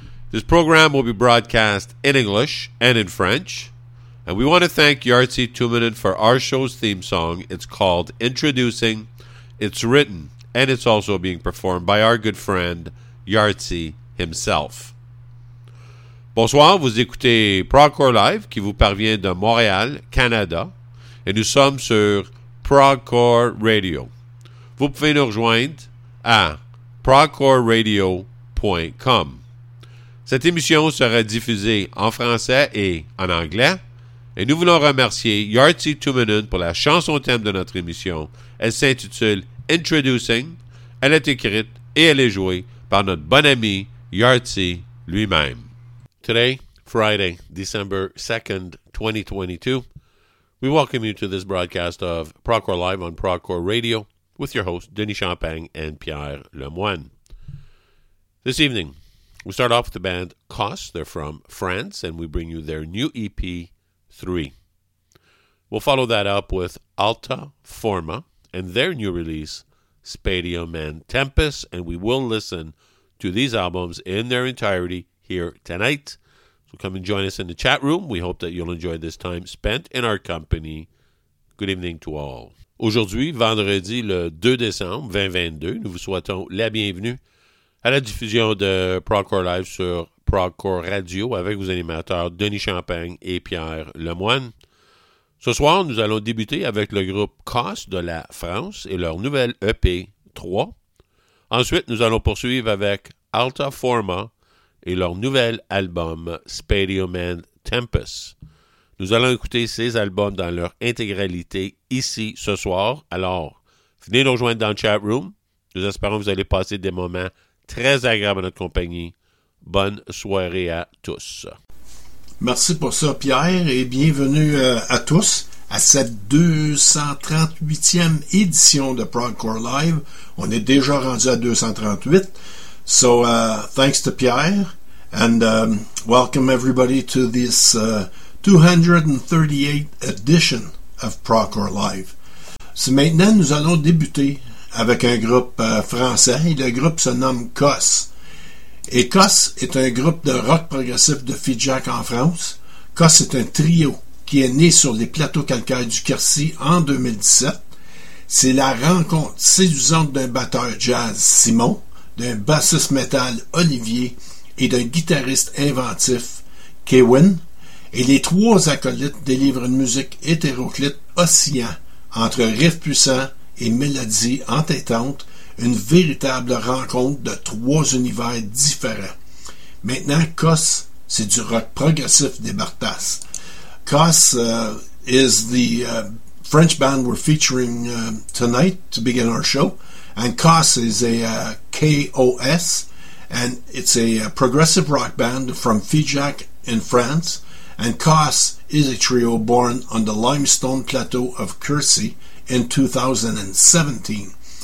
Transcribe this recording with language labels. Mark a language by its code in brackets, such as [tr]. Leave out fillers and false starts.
[en] This program will be broadcast in English and in French, and we want to thank Yartsy Tuominen for our show's theme song. It's called Introducing. It's written, and it's also being performed by our good friend Yartsy himself. [fr] Bonsoir, vous écoutez ProgCore Live qui vous parvient de Montréal, Canada, et nous sommes sur ProgCore Radio. Vous pouvez nous rejoindre à progcoreradio.com. Cette émission sera diffusée en français et en anglais, et nous voulons remercier Yartsy Tuominen pour la chanson thème de notre émission. Elle s'intitule Introducing. Elle est écrite et elle est jouée par notre bon ami Yartsy lui-même. [en] Today, Friday, December 2nd, 2022, we welcome you to this broadcast of ProgCore Live on ProgCore Radio with your hosts, Denis Champagne and Pierre Lemoine. This evening, we start off with the band Koss. They're from France, and we bring you their new EP, 3. We'll follow that up with Alta Forma and their new release, Spadium and Tempus, and we will listen to these albums in their entirety here tonight. So come and join us in the chat room. We hope that you'll enjoy this time spent in our company. Good evening to all. [fr] Aujourd'hui, vendredi le 2 décembre 2022, nous vous souhaitons la bienvenue à la diffusion de ProgCore Live sur ProgCore Radio avec vos animateurs Denis Champagne et Pierre Lemoine. Ce soir, nous allons débuter avec le groupe Koss de la France et leur nouvelle EP 3. Ensuite, nous allons poursuivre avec Alta Forma et leur nouvel album, Spadium and Tempus. Nous allons écouter ces albums dans leur intégralité ici ce soir. Alors, venez nous rejoindre dans le chat room. Nous espérons que vous allez passer des moments très agréables en notre compagnie. Bonne soirée à tous. Merci pour ça, Pierre, et bienvenue à tous à cette 238e édition de ProgCore Live. On est déjà rendu à 238. [en] So, thanks to Pierre, and welcome everybody to this 238th edition of ProgCore Live. [fr] So, maintenant, nous allons débuter avec un groupe français, et le groupe se nomme Koss. Et Koss est un groupe de rock progressif de Figeac en France. Koss est un trio qui est né sur les plateaux calcaires du Quercy en 2017. C'est la rencontre séduisante d'un batteur jazz, Simon, d'un bassiste métal, Olivier, et d'un guitariste inventif, Kevin. Et les trois acolytes délivrent une musique hétéroclite oscillant entre riffs puissants et mélodies entêtantes, une véritable rencontre de trois univers différents. Maintenant, Koss, c'est du rock progressif des Bartas. [en] Koss is the French band we're featuring tonight to begin our show. And Koss is a K-O-S, and it's a progressive rock band from Figeac in France. And Koss is a trio born on the limestone plateau of Quercy in 2017.